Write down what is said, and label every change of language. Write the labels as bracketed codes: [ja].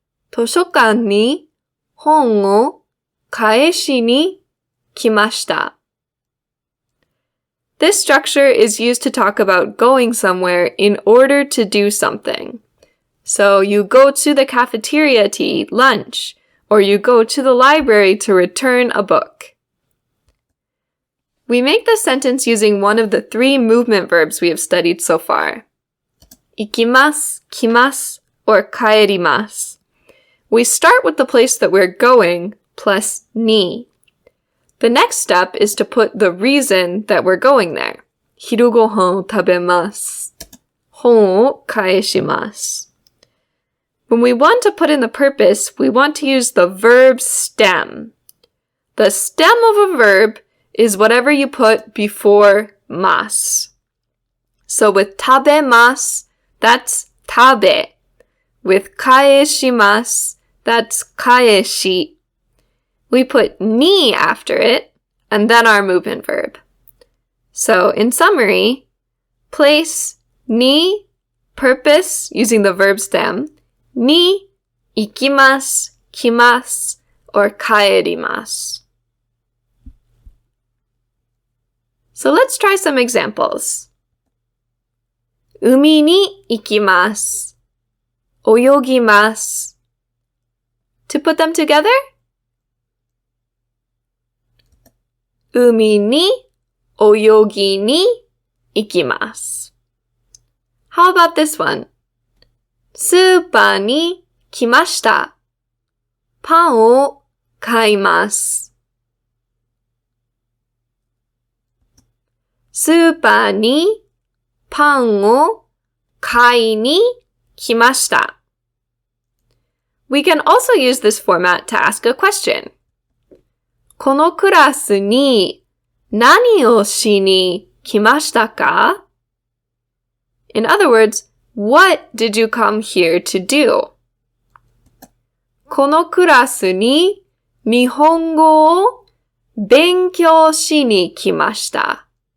[ja] 図書館に本を返しに来ました。 [en] This structure is used to talk about going somewhere in order to do something. So you go to the cafeteria to eat lunch, or you go to the library to return a book. We make this sentence using one of the three movement verbs we have studied so far. [ja] 行きます、来ます, or 帰ります. [en] We start with the place that we're going plus に. The next step is to put the reason that we're going there. [ja] 昼ご飯を食べます。本を返します。 [en] When we want to put in the purpose, we want to use the verb stem. The stem of a verb is whatever you put before mas. So with 食べます, that's 食べ. With 返します, that's 返し. We put ni after it, and then our movement verb. So in summary, place ni, purpose using the verb stem, ni, 行きます, 来ます, or 帰ります. So let's try some examples. [ja] 海に行きます。泳ぎます。 [en] To put them together? [ja] 海に泳ぎに行きます。 [en] How about this one? [ja] スーパーに来ました。パンを買います。スーパーにパンを買いに来ました。 [en] We can also use this format to ask a question. [ja] このクラスに何をしに来ましたか? [en] In other words, what did you come here to do? [ja] このクラスに日本語を勉強しに来ました。